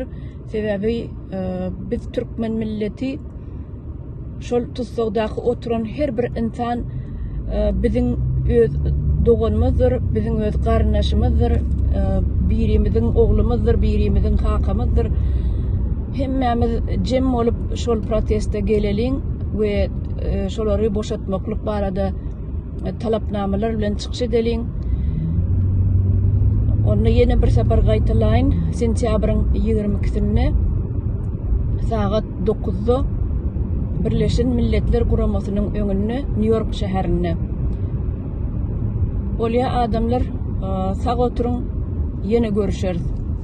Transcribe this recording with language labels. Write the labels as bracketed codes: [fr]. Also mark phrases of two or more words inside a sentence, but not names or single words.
[tk] Sebebi biz Türkmen milleti şol tutsagdaky oturan her bir insan biziň öz doganymyzdyr, biziň öz garnaşymyzdyr, birimiziň oglumyzdyr, birimiziň hakamyzdyr. Hemmemiz jem bolup şol proteste geleliň we şolary boşatmaklyk barada talapnamalar bilen çykyş edeliň. Onu yine bir sefer gaýtalaýyn. Sentyabrın 22-sinde saat 9-da Birleşen Milletler Guramasynyň öňünde New York şäherinde. Olýa adamlar, sag oturuň, yine görüşeriz.